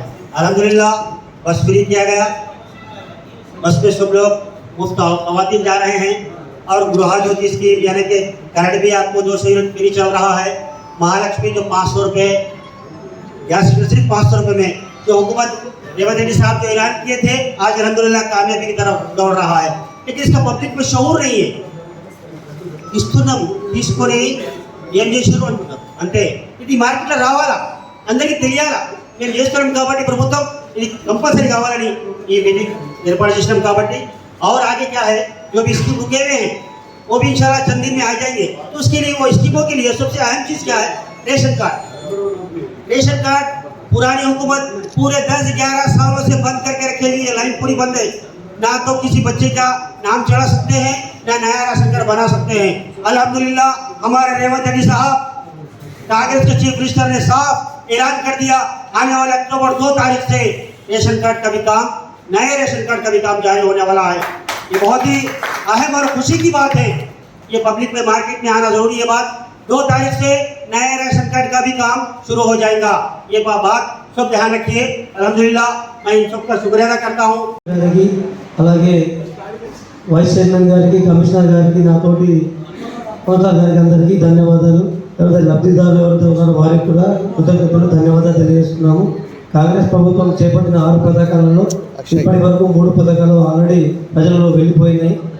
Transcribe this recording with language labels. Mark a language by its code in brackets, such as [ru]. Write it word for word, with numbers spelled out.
[hi] अल्हम्दुलिल्लाह बस फ्री किया गया, बस में सब लोग मुफ्त खवातीन जा रहे हैं और गृह ज्योति स्कीम यानी कि करंट भी आपको दो सौ यूनिट फ्री चल रहा है। महालक्ष्मी जो पाँच सौ रुपये गैस सिर्फ पाँच सौ रुपये में जो हुकूमत रेवंत रेड्डी साहब जो ऐलान किए थे आज अलहमदुलिल्लाह कामयाबी की तरफ दौड़ रहा है, लेकिन इसका पब्लिक में शऊर नहीं है। [te] ఇస్తున్నాం తీసుకొని ఏం చేశారు అనుకుంటారు అంటే ఇది మార్కెట్లో రావాలా, అందరికీ తెలియాలా, మేము చేస్తున్నాం కాబట్టి ప్రభుత్వం ఇది కంపల్సరీ కావాలని ఈ మీటింగ్ ఏర్పాటు చేసినాం. [hi] కాబట్టి और आगे क्या है जो भी स्कीम रुके हुए हैं वो भी इंशाल्लाह चंद दिन में आ जाएंगे। तो उसके लिए वो स्कीमों के लिए सबसे अहम चीज़ क्या है, रेशन कार्ड। रेशन कार्ड पुरानी हुकूमत पूरे दस ग्यारह सालों से बंद करके रखे हुई है, लाइन पूरी बंद है, ना तो किसी बच्चे का नाम चढ़ा सकते हैं ना नया राशन कार्ड बना सकते हैं। अल्हम्दुलिल्लाह हमारे रेवंत रेड्डी साहब कांग्रेस के चीफ मिनिस्टर ने साफ ऐलान कर दिया आने वाले अक्टूबर दो तारीख से रेशन कार्ड का भी काम, नए रेशन कार्ड का भी काम जारी होने वाला है। ये बहुत ही अहम और खुशी की बात है, ये पब्लिक में मार्केट में आना जरूरी है। बात दो तारीख से नए रेशन कार्ड का भी काम शुरू हो जाएगा, ये बात सब ध्यान रखिए। अलहमदिल्ला मैं इन सबका शुक्र अदा करता हूँ। [te] గారికి అలాగే వైస్ చైర్మన్ గారికి, కమిషనర్ గారికి, నాతోటి కోట్ల గారికి అందరికీ ధన్యవాదాలు. ఎవరైతే లబ్ధిదారులు ఎవరైతే ఉన్నారో వారికి కూడా కృతజ్ఞతలు ధన్యవాదాలు తెలియజేస్తున్నాము. కాంగ్రెస్ ప్రభుత్వం చేపట్టిన ఆరు పథకాలలో ఇప్పటి వరకు మూడు పథకాలు ఆల్రెడీ ప్రజలలో వెళ్ళిపోయినాయి.